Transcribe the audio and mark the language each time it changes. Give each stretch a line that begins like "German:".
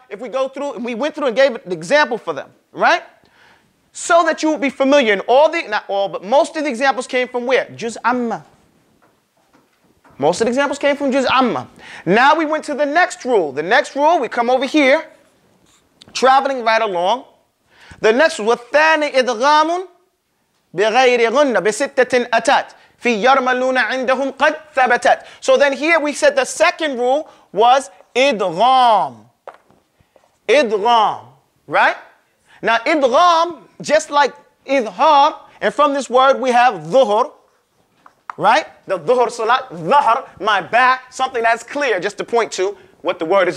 English: If we go through, and we went through and gave an example for them, right? So that you will be familiar. And not all, but most of the examples came from where? Juz amma. Most of the examples came from juz amma. Now we went to the next rule. The next rule, we come over here, traveling right along. The next rule,
Arabic: والثاني إدغام بغير غنة بستة أتت في يرملون عندهم قد ثبتت.
English: So then here we said the second rule was idgham. Idgham, right? Now idgham, just like idhar, and from this word we have dhuhr, right? The dhuhr salat, dhahr, my back, something that's clear, just to point to what the word is.